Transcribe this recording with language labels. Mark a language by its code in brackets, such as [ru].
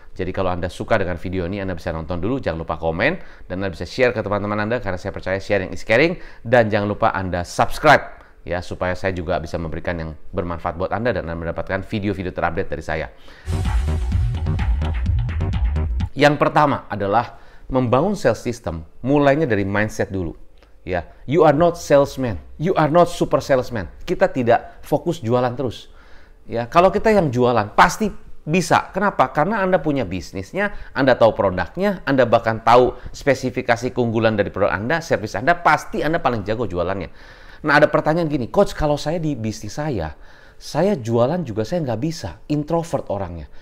[id] Jadi kalau Anda suka dengan video ini, Anda bisa nonton dulu, jangan lupa komen, dan Anda bisa share ke teman-teman Anda, karena saya percaya [en] sharing is caring, [id] dan jangan lupa Anda subscribe, ya, supaya saya juga bisa memberikan yang bermanfaat buat Anda dan Anda mendapatkan video-video terupdate dari saya. Yang pertama adalah membangun sales system, mulainya dari mindset dulu. [en] Ya, you are not salesman, you are not super salesman. [id] Kita tidak fokus jualan terus. Ya, kalau kita yang jualan pasti bisa. Kenapa? Karena Anda punya bisnisnya, Anda tahu produknya, Anda bahkan tahu spesifikasi keunggulan dari produk Anda, servis Anda, pasti Anda paling jago jualannya. Nah, ada pertanyaan gini, coach, kalau saya di bisnis saya jualan juga saya nggak bisa, introvert orangnya.